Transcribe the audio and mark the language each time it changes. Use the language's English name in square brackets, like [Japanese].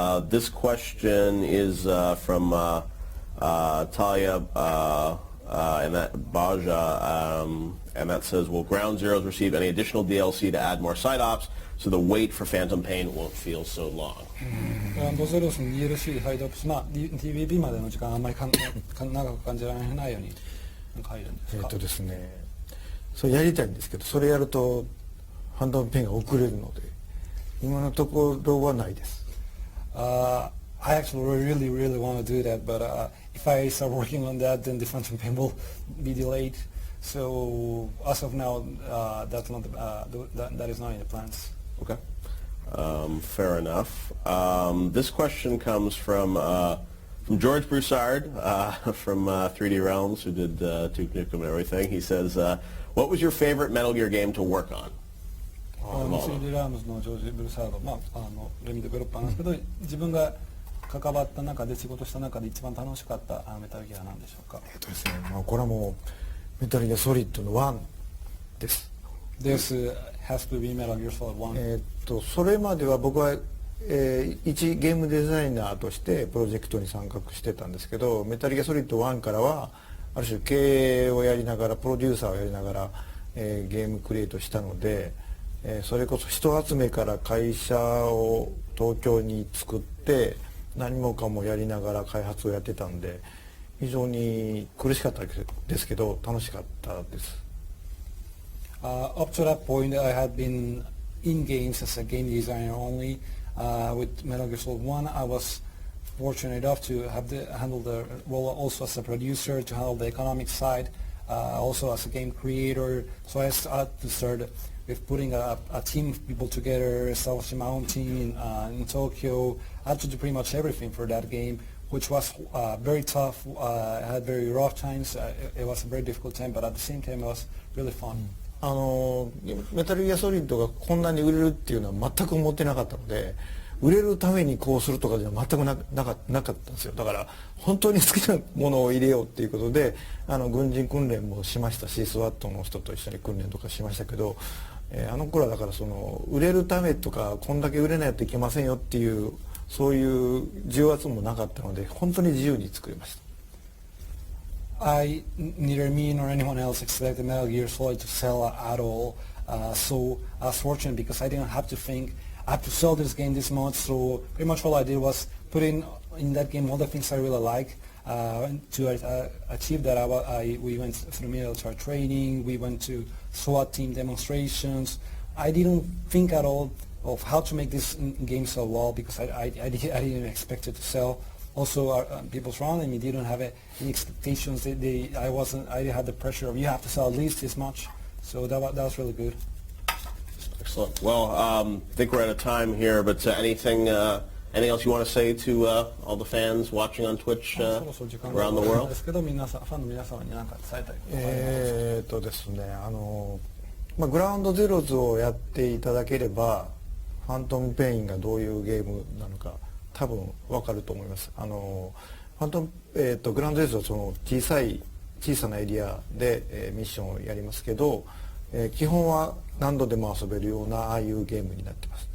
[English] This question is from Talia and that Baja, and that says, will Ground Zeroes receive any additional DLC to add more side ops so the wait for Phantom Pain won't feel so long? [Japanese] グランドゼロスの DLC サイドアップス、TVP までの時間あんまり長く感じられないように入るんですか？ですね、それやりたいんですけど、それやるとファントムペインが遅れるので今のところはないです。 [English] I actually really want to do that, but if I start working on that, then the Phantom Pain will be delayed. So as of now, that's not that is not in the plans. Okay. Fair enough. This question comes from George Broussard from 3D Realms, who did Duke Nukem and everything. He says, what was your favorite Metal Gear game to work on? [Japanese] 3D ラームズのジョージ・ブルサード、レミデベロッパーなんですけど、自分が関わった中で仕事した中で一番楽しかったメタルギアは何でしょうか？ですね、これはもうメタルギアソリッドの1です。 [English] This has to be Metal Gear Solid 1. [Japanese] それまでは僕は、一ゲームデザイナーとしてプロジェクトに参画してたんですけど、メタルギアソリッド1からはある種経営をやりながらプロデューサーをやりながら、ゲームクリエイトしたので、それこそ人集めから会社を東京に作って何もかもやりながら開発をやってたんで非常に苦しかったですけど楽しかったです。 [English] Up to that point, I had been in games as a game designer only. With Metal Gear Solid 1, I was fortunate enough to handle the role also as a producer, to handle the economic side, also as a game creator. So I had to start with putting a team of people together, establishing my own team in Tokyo. I had to do pretty much everything for that game, which was very tough. I had very rough times. It was a very difficult time, but at the same time, it was really fun. [Japanese] メタルギアソリッドがこんなに売れるっていうのは全く思ってなかったので、売れるためにこうするとかじゃ全くなかったんですよ。だから本当に好きなものを入れようっていうことで軍人訓練もしましたし、スワットの人と一緒に訓練とかしましたけど、あの頃はだからその売れるためとかこんだけ売れないといけませんよっていうそういう重圧もなかったので本当に自由に作りました。 [English] Neither me nor anyone else expected Metal Gear Solid to sell at all. So I was fortunate because I didn't have to think I have to sell this game this much. So pretty much all I did was put in that game all the things I really like. To achieve that, we went through military training. We went to SWAT team demonstrations. I didn't think at all of how to make this game sell well because I didn't expect it to sell. Also, people surrounding me didn't have any expectations. I had the pressure of you have to sell at least this much. So that was really good. Excellent. Well, I think we're out of time here, but anything else you want to say to all the fans watching on Twitch around the world? [Japanese] ですけど、ファンの皆様に何か伝えたいことがありますか？ですね、グラウンドゼロズをやっていただければファントムペインがどういうゲームなのか多分分かると思います。ファントム、グランドゼロはその小さなエリアで、ミッションをやりますけど、基本は何度でも遊べるようなああいうゲームになってます。